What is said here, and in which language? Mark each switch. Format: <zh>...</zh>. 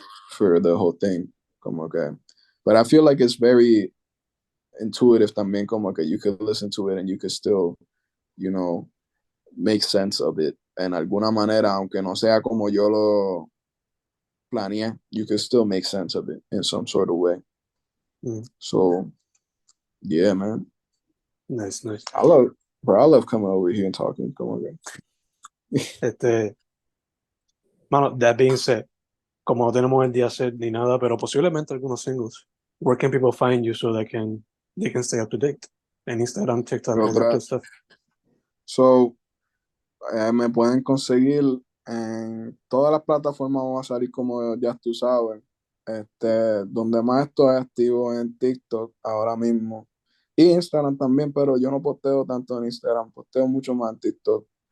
<en>for for the whole thing. Como que, but I feel like it's very intuitive también, como que you could listen to it and you could still, you know, make sense of it</en> <es>en alguna manera, aunque no sea como yo lo planeé,</es> <en>you could still make sense of it in some sort of way. Mm. So yeah, man, Nice, nice. I love coming over here and talking. Come on, man.</en> <es>Este, mano,</es> <en>that being said,</en> <es>como no tenemos el día set ni nada, pero posiblemente algunos singles.</es> <en>Where can people find you so they can stay up to date? En Instagram, TikTok, all that</en> <es>Otra,</es> <en>good stuff.</en> <es>so me pueden conseguir en todas las plataformas, vamos a salir como Jazztusabes. Donde más estoy activo en TikTok ahora mismo y Instagram también, pero yo no posteo tanto en Instagram, posteo mucho más en TikTok.</es>